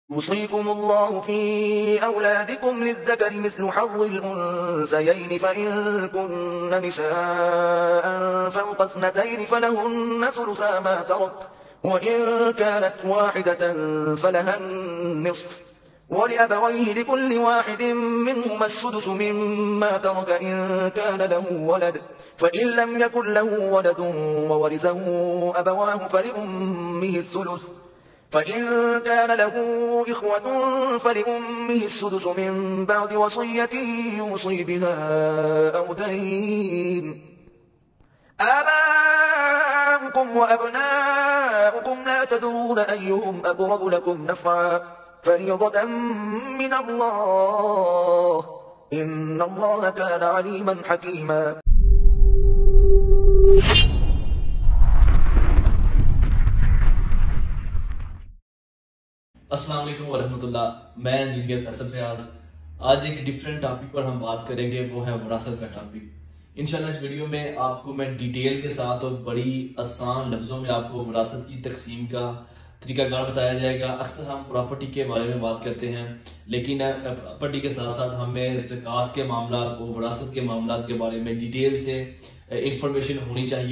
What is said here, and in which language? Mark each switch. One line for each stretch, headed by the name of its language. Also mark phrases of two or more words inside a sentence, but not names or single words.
Arabic: يوصيكم الله في أولادكم للذكر مثل حظ الأنثيين فإن كن نساء فوق اثنتين فلهن ثلثا ما ترك وإن كانت واحدة فلها نصف ولأبويه لكل واحد منهما السدس مما ترك إن كان له ولد فإن لم يكن له ولد وورثه أبواه فلأمه السدس فإن كان له إخوة فلأمه السدس من بعد وصية يوصي بها أو دين آباؤكم وأبناؤكم لا تدرون أيهم أقرب لكم نفعا فريضة من الله إن الله كان عليما حكيما. السلام عليكم ورحمة الله.
Urdu: میں انجینئر فیصل فیاض. آج ایک
English: different topic
Urdu: پر ہم بات کریں گے، وہ ہے وراثت کا ٹاپک. انشاءاللہ اس ویڈیو میں آپ کو میں ڈیٹیل کے ساتھ اور بڑی آسان لفظوں میں آپ کو وراثت کی تقسیم کا طریقہ کار بتایا جائے گا. اکثر ہم پراپرٹی کے بارے میں بات کرتے ہیں، لیکن پراپرٹی کے ساتھ ساتھ ہمیں زکات کے معاملہ اور وراثت کے معاملہ کے بارے میں ڈیٹیل سے انفارمیشن ہونی چاہیے.